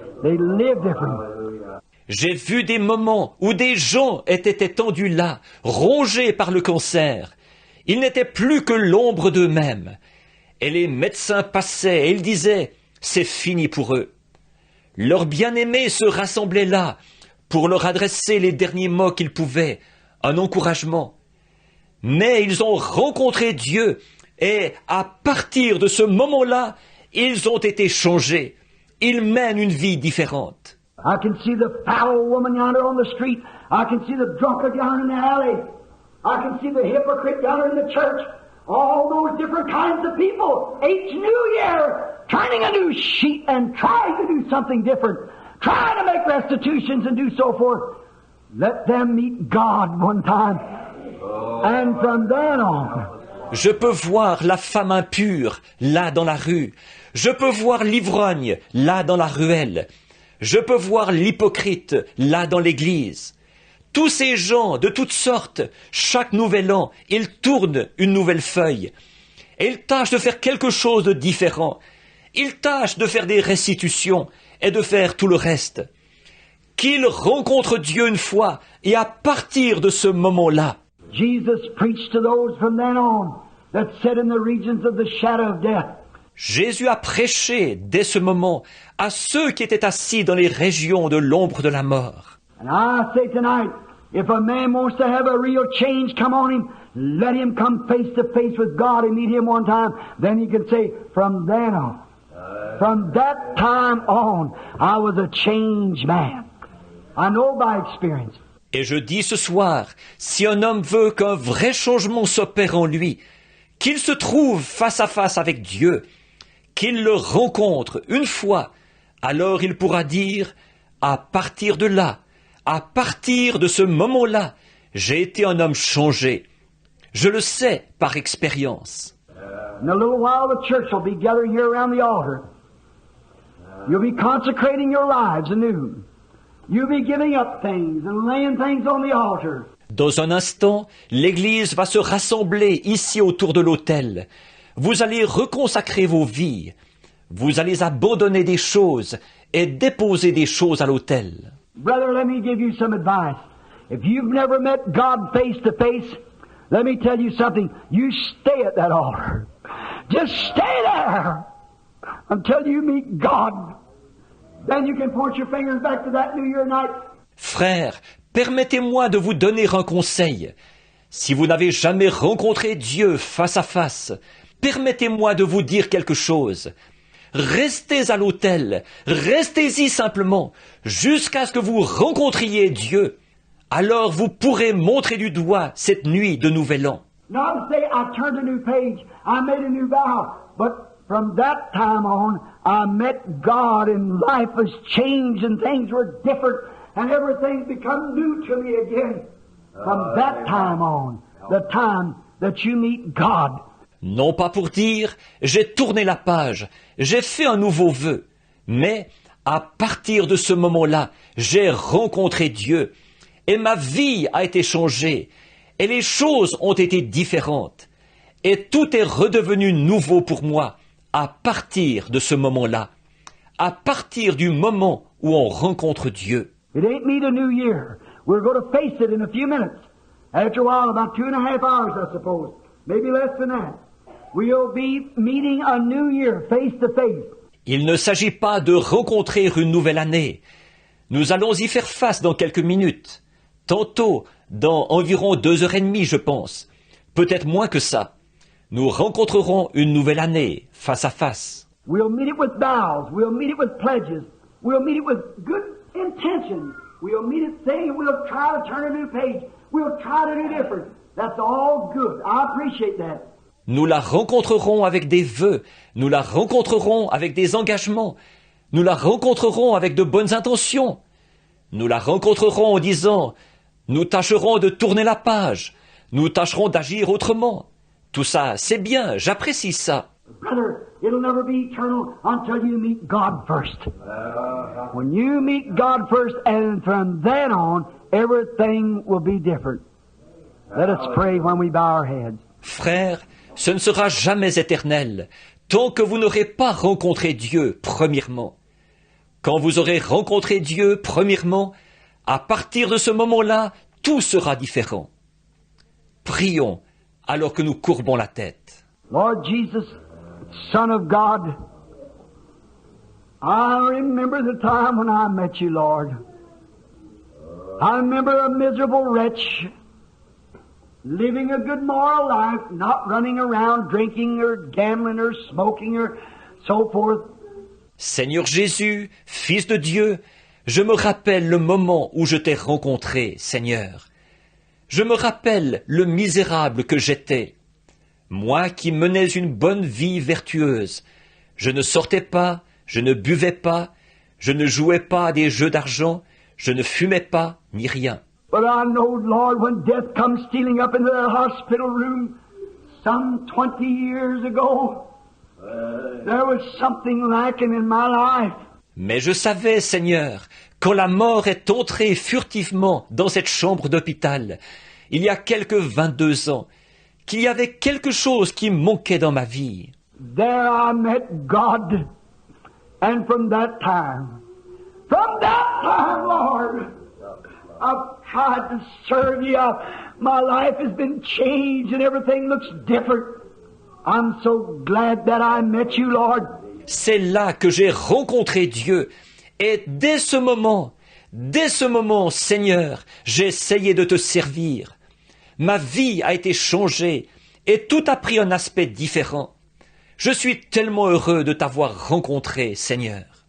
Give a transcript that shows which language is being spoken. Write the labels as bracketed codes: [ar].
[en] They lived different. [fr] J'ai vu des moments où des gens étaient étendus là, rongés par le cancer. Ils n'étaient plus que l'ombre d'eux-mêmes. Et les médecins passaient et ils disaient « c'est fini pour eux ». Leurs bien-aimés se rassemblaient là pour leur adresser les derniers mots qu'ils pouvaient, un encouragement. Mais ils ont rencontré Dieu et à partir de ce moment-là, ils ont été changés. Ils mènent une vie différente. [en] I can see the foul woman yonder on the street. I can see the drunkard yonder in the alley. I can see the hypocrite yonder in the church. All those different kinds of people. Each new year, turning a new sheet and trying to do something different. Trying to make restitutions and do so forth. Let them meet God one time. And from then on. [fr] Je peux voir la femme impure, là dans la rue. Je peux voir l'ivrogne, là dans la ruelle. Je peux voir l'hypocrite, là dans l'église. Tous ces gens de toutes sortes, chaque nouvel an, ils tournent une nouvelle feuille. Et ils tâchent de faire quelque chose de différent. Ils tâchent de faire des restitutions et de faire tout le reste. Qu'ils rencontrent Dieu une fois et à partir de ce moment-là, [en] Jesus preached to those from then on that sat in the regions of the shadow of death. [fr] Jésus a prêché dès ce moment à ceux qui étaient assis dans les régions de l'ombre de la mort. [en] And I say tonight, if a man wants to have a real change come on him, let him come face to face with God and meet Him one time. Then he can say, from then on, from that time on, I was a changed man. I know by experience. [fr] Et je dis ce soir, si un homme veut qu'un vrai changement s'opère en lui, qu'il se trouve face à face avec Dieu, qu'il le rencontre une fois, alors il pourra dire, à partir de là, à partir de ce moment-là, j'ai été un homme changé. Je le sais par expérience. [en] In a little while the church will be gathered here around the altar. You'll be consecrating your lives anew. You'll be giving up things and laying things on the altar. [fr] Dans un instant, l'Église va se rassembler ici autour de l'autel. Vous allez reconsacrer vos vies. Vous allez abandonner des choses et déposer des choses à l'autel. [en] Brother, let me give you some advice. If you've never met God face to face, let me tell you something. You stay at that altar. Just stay there until you meet God. Then you can point your fingers back to that New Year night. [fr] Frère, permettez-moi de vous donner un conseil. Si vous n'avez jamais rencontré Dieu face à face, permettez-moi de vous dire quelque chose. Restez à l'autel, restez-y simplement, jusqu'à ce que vous rencontriez Dieu. Alors vous pourrez montrer du doigt cette nuit de Nouvel An. [en] Not to say I turned a new page, I made a new vow, but from that time on, I met God and life was changed and things were different and everything's become new to me again. From that time on, the time that you meet God. [fr] Non pas pour dire, j'ai tourné la page, j'ai fait un nouveau vœu, mais à partir de ce moment-là, j'ai rencontré Dieu, et ma vie a été changée, et les choses ont été différentes, et tout est redevenu nouveau pour moi à partir de ce moment-là, à partir du moment où on rencontre Dieu. [en] It ain't me the new year. We're going to face it in a few minutes. After a while, about 2.5 hours, I suppose. Maybe less than that. We'll be meeting a new year face to face. [fr] Il ne s'agit pas de rencontrer une nouvelle année. Nous allons y faire face dans quelques minutes. Tantôt, dans environ 2h30, je pense. Peut-être moins que ça. Nous rencontrerons une nouvelle année, face à face. [en] We'll meet it with vows. We'll meet it with pledges. We'll meet it with good intentions. We'll meet it saying we'll try to turn a new page. We'll try to do different. That's all good. I appreciate that. [fr] Nous la rencontrerons avec des vœux. Nous la rencontrerons avec des engagements. Nous la rencontrerons avec de bonnes intentions. Nous la rencontrerons en disant, nous tâcherons de tourner la page. Nous tâcherons d'agir autrement. Tout ça, c'est bien, j'apprécie ça. [en] Brother, it'll never be eternal until you meet God first. When you meet God first, and from then on, everything will be different. Let us pray when we bow our heads. [fr] Frère, ce ne sera jamais éternel, tant que vous n'aurez pas rencontré Dieu, premièrement. Quand vous aurez rencontré Dieu, premièrement, à partir de ce moment-là, tout sera différent. Prions, alors que nous courbons la tête. [en] Lord Jesus, Son of God, I remember the time when I met you, Lord. I remember a miserable wretch, living a good moral life, not running around drinking or gambling or smoking or so forth. [fr] Seigneur Jésus, Fils de Dieu, je me rappelle le moment où je t'ai rencontré, Seigneur. Je me rappelle le misérable que j'étais. Moi qui menais une bonne vie vertueuse. Je ne sortais pas, je ne buvais pas, je ne jouais pas à des jeux d'argent, je ne fumais pas, ni rien. [en] But I know, Lord, when death comes stealing up into that hospital room some 20 years ago, there was something lacking in my life. [fr] Mais je savais, Seigneur, quand la mort est entrée furtivement dans cette chambre d'hôpital, il y a quelques 22 ans, qu'il y avait quelque chose qui manquait dans ma vie. [en] There I met God, and from that time, Lord, I've tried to serve you. My life has been changed and everything looks different. I'm so glad that I met you, Lord. [fr] C'est là que j'ai rencontré Dieu. Et dès ce moment, Seigneur, j'ai essayé de te servir. Ma vie a été changée et tout a pris un aspect différent. Je suis tellement heureux de t'avoir rencontré, Seigneur.